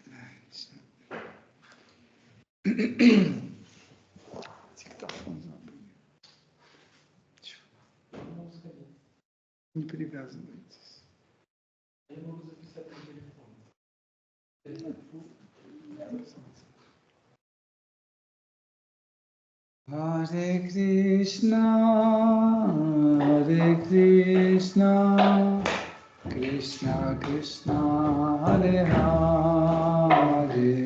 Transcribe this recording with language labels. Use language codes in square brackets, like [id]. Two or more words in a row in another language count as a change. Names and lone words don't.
[ru] Диктофон забыл. Не привязывайтесь. Я могу записать на телефон. [sa] हरे कृष्ण, हरे कृष्ण, कृष्ण कृष्ण, हरे हरे,